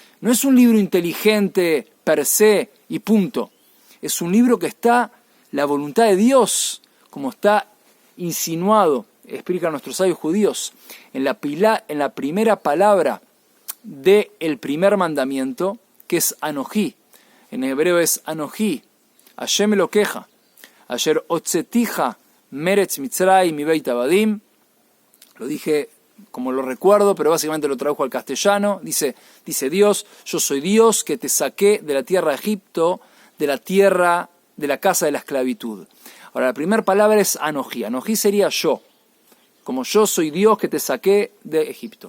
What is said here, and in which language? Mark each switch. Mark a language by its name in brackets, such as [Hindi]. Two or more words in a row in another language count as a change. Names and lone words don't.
[Spanish] No es un libro inteligente per se y punto. Es un libro que está la voluntad de Dios, como está insinuado, explican nuestros sabios judíos, en la primera palabra del primer mandamiento, que es Anojí. En hebreo es [Hebrew] אנכי השם אלהיך אשר הוצאתיך מארץ מצרים מבית עבדים. [Spanish] Lo dije como lo recuerdo, pero básicamente lo tradujo al castellano. Dice Dios, yo soy Dios que te saqué de la tierra de Egipto, de la tierra de la casa de la esclavitud. Ahora, la primera palabra es Anojí. Anojí sería yo, como yo soy Dios que te saqué de Egipto.